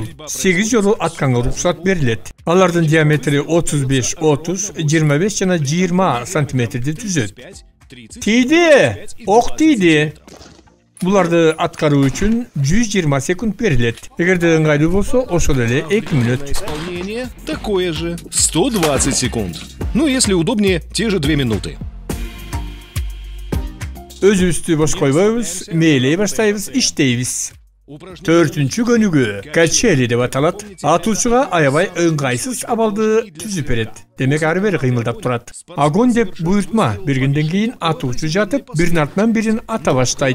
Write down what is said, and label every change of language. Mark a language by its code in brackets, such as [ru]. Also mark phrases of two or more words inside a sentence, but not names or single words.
[ky] 8 жолу атканга уруксат берилет. Алардын диаметри 35, 30, 25 жана 20 сантиметрди түзөт. Тийди! Ок тийди! Буларды аткаруу үчүн 120 секунд берилет. Эгерде ыңгайлуу болсо, ошол эле 2 мүнөт. [ru] Исполнение такое же. 120 секунд. Ну, если удобнее, те же 2 минуты. [ky] Өзүбүздү бош койбойбуз, мээлей баштайбыз, иштейбиз. Төртүнчү көнүгүү качели деп аталат. Атуучуга аябай ыңгайсыз абалды түзүп берет. Демек ары бери кыймылдап турат. Огонь деп буйртма бергенден кийин атуучу жатып, бирин артынан бирин ата баштайт.